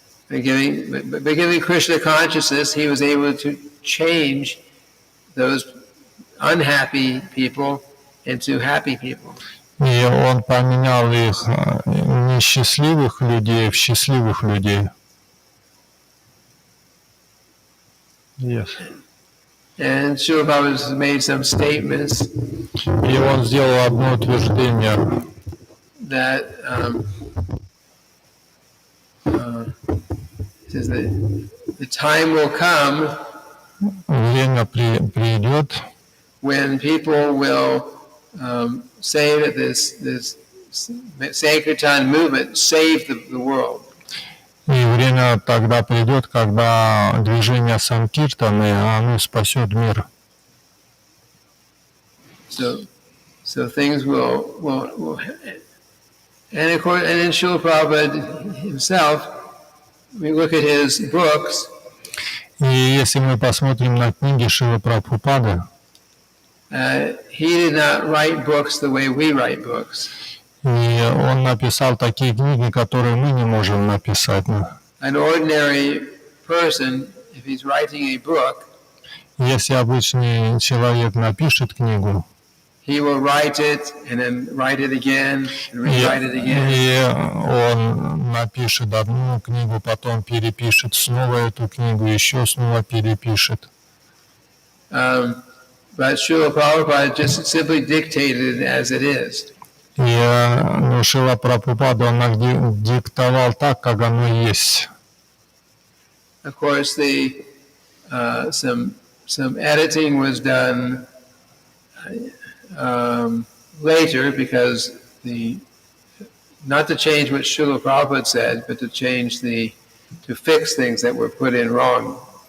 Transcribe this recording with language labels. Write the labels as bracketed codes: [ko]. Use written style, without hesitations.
[en] By giving Krishna consciousness, he was able to change those unhappy people into happy people. [ru] И он поменял их несчастливых людей в счастливых людей. [en] Yes. And Srila Prabhupada made some statements. [ru] И он сделал одно утверждение. [en] That says that the time will come [ru] Время придет, [en] when people will say that this Sankirtan movement saved the world. [ru] и время тогда придет, когда движение Санкиртаны, оно спасет мир. [en] So things will and of course, and then Srila Prabhupada himself, we look at his books. [ru] И если мы посмотрим на книги Шрилы Прабхупады, [en] He did not write books the way we write books. [ru] и он написал такие книги, которые мы не можем написать. [en] An ordinary person, if he's writing a book, [ru] Если обычный человек напишет книгу, [en] he will write it and then write it again and rewrite it again. [ru] и он напишет одну книгу, потом перепишет снова эту книгу, еще снова перепишет. [en] But Srila Prabhupada just simply dictated it as it is. [ru] И Шрила Прабхупада, он диктовал так, как оно есть. [en] Of course, some editing was done later because not to change what Srila Prabhupada said, but to fix things that were put in wrong.